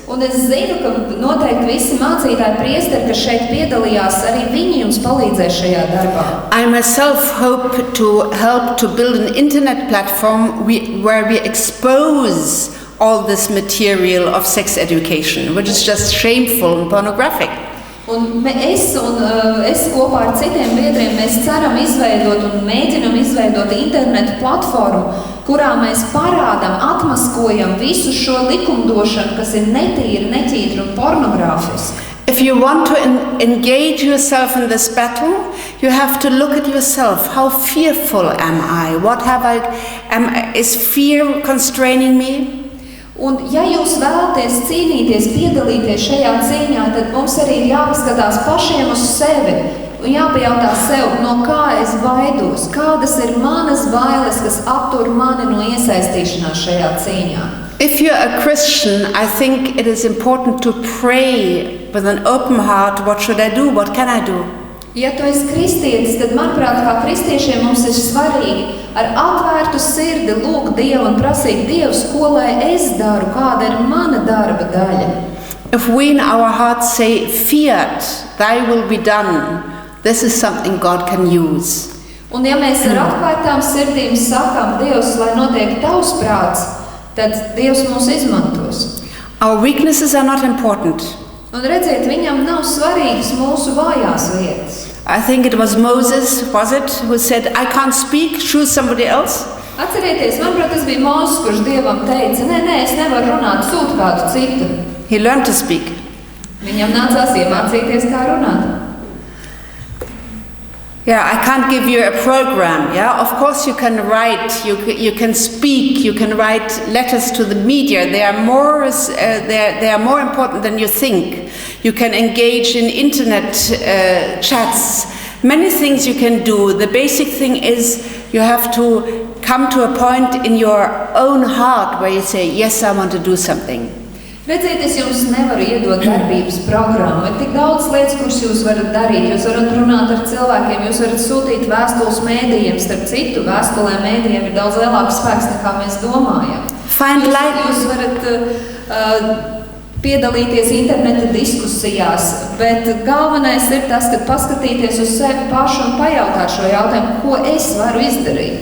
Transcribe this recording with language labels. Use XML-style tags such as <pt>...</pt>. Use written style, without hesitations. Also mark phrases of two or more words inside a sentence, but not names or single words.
<lv>Un es zinu, ka noteikti visi mācītāji priesteri, kas šeit piedalījās, arī viņi jums palīdzēs šajā darbā.</lv> <en>I myself hope to help to build an internet platform where we expose all this material of sex education, which is just shameful and pornographic.</en> <lv>Un es kopā ar citiem biedriem mēs ceram izveidot un mēģinam izveidot internetu platformu, kurā mēs parādam, atmaskojam visu šo likumdošanu, kas ir netīra, neķītra un pornogrāfiska.</lv> <en>If you want to engage yourself in this battle, you have to look at yourself. How fearful am I? Is fear constraining me?</en> <lv>Un, ja jūs vēlaties cīnīties, piedalīties šajā cīņā, tad mums arī ir jāpaskatās pašiem uz sevi un jāpajautā sev, no kā es baidos, kādas ir manas bailes, kas aptur mani no iesaistīšanās šajā cīņā.</lv> <en>If you're a Christian, I think it is important to pray with an open heart, what should I do, what can I do?</en> <lv>Ja tu esi kristietis, tad, manuprāt, kā kristiešiem mums ir svarīgi ar atvērtu sirdi lūgt Dievu un prasīt Dievs, ko lai es daru, kāda ir mana darba daļa.</lv> <en>If we in our hearts say, Fiat, thy will be done, this is something God can use.</en> <lv>Un ja mēs ar atvērtām sirdīm sakām, Dievs, lai notiek tavs prāts, tad Dievs mūs izmantos.</lv> <en>Our weaknesses are not important.</en> <lv>Un redziet, viņam nav svarīgas mūsu vājās vietas.</lv> <en>I think it was Moses, who said, I can't speak, choose somebody else.</en> <lv>Atcerieties, manuprāt, tas bija Mūzes, kurš Dievam teica, nē, es nevaru runāt, sūt kādu citu.</lv> <en>He learned to speak.</en> <lv>Viņam nācās iemācīties, kā runāt.</lv> <en>Yeah, I can't give you a program. Yeah, of course you can write, you can speak, you can write letters to the media. They are more important than you think. You can engage in internet chats. Many things you can do. The basic thing is you have to come to a point in your own heart where you say, yes, I want to do something.</en> <lv>Redziet, es jums nevaru iedot darbības programmu. Ir tik daudz lietas, kuras jūs varat darīt. Jūs varat runāt ar cilvēkiem, jūs varat sūtīt vēstules mēdījiem. Starp citu, vēstulēm mēdījiem ir daudz lielāks spēks, nekā mēs domājam. Jūs varat piedalīties interneta diskusijās, bet galvenais ir tas, ka paskatīties uz sevi pašu un pajautāt šo jautājumu, ko es varu izdarīt.</lv>